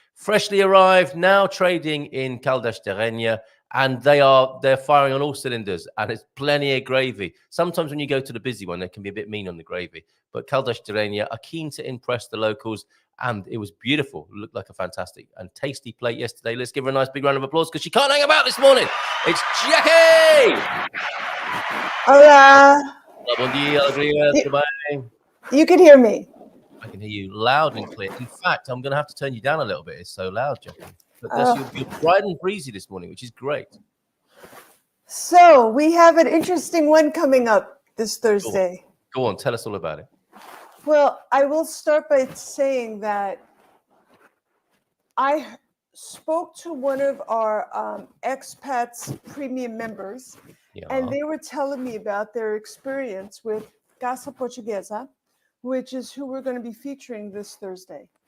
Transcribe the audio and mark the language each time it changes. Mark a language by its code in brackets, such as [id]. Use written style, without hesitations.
[en] Freshly arrived, now trading in Caldas de Rainha, and they're firing on all cylinders, and it's plenty of gravy. Sometimes when you go to the busy one, they can be a bit mean on the gravy, but Caldas de Rainha are keen to impress the locals, and it was beautiful. It looked like a fantastic and tasty plate yesterday. Let's give her a nice big round of applause because she can't hang about this morning. It's Jacqui! [es] Hola! [pt] Bom dia, alegria, tudo bem? [en] You can hear me. I can hear you loud and clear. In fact, I'm going to have to turn you down a little bit. It's so loud, Jacqui. But you're bright and breezy this morning, which is great. So we have an interesting one coming up this Thursday. Go on, tell us all about it. Well, I will start by saying that I spoke to one of our Expats premium members, and they were telling me about their experience with Casa Portuguesa, which is who we're going to be featuring this Thursday.